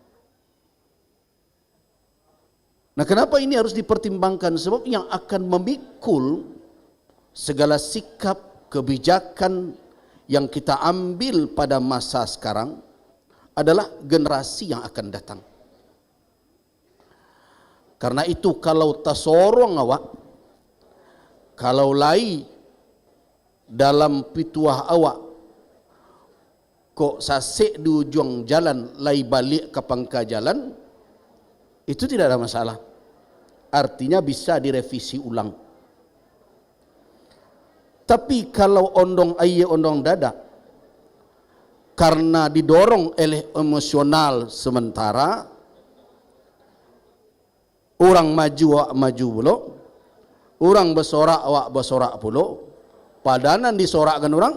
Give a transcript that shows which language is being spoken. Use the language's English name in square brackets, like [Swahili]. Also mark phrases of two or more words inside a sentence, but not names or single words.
[Indonesian] Nah, kenapa ini harus dipertimbangkan? Sebab yang akan memikul segala sikap kebijakan yang kita ambil pada masa sekarang adalah generasi yang akan datang. Karena itu [Minangkabau] kalau tasorong awak, kalau lai dalam pituah awak kok sasek di ujung jalan, lai balik ke pangka jalan, [Indonesian] itu tidak ada masalah. Artinya bisa direvisi ulang. Tapi kalau [Minangkabau] ondong aye ondong dada, [Indonesian] karena didorong oleh emosional sementara, [Minangkabau] orang maju awak maju pula, orang bersorak awak bersorak pula, [Indonesian] padanan disorakkan orang.